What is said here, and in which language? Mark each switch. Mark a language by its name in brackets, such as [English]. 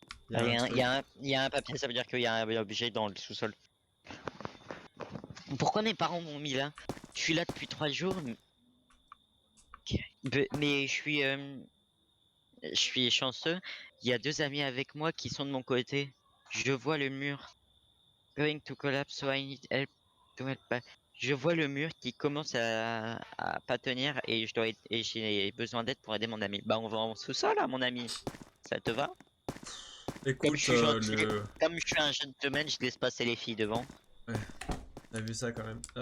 [French] Rien, il y a un papier, ça veut dire qu'il y a un objet dans le sous-sol. Pourquoi mes parents m'ont mis là? Je suis là depuis 3 jours. Mais je suis chanceux. Il y a 2 amis avec moi qui sont de mon côté. Je vois le mur. [English] Going to collapse, so I need help to help. [French] Je vois le mur qui commence à pas tenir et j'ai besoin d'aide pour aider mon ami. Bah on va en sous-sol hein, mon ami. Ça te va? Écoute, Comme je suis gentil, comme je suis un gentleman, je laisse passer les filles devant. T'as vu ça quand même.